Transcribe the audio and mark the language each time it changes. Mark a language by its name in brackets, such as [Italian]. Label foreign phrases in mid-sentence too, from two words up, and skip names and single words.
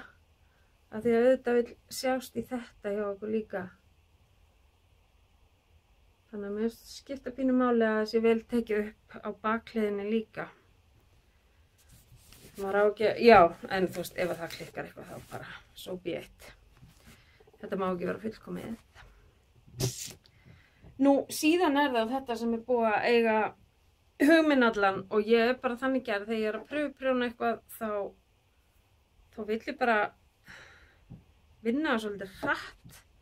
[Icelandic] Af því að auðvitað vil sjást í þetta hjá okkur líka. Þannig að mér skipta pínu máli að það sé vel tekið upp á bakhliðinni líka. Maður á ekki, já, en þú veist, ef það klikkar eitthvað þá bara [English] so be it. [Icelandic] Þetta má ekki vera fullkomið. Nú, síðan það þetta sem búið að eiga hugminn allan og ég bara þannig gerð þegar ég að prjóna eitthvað þá vill ég bara vinna svolítið hratt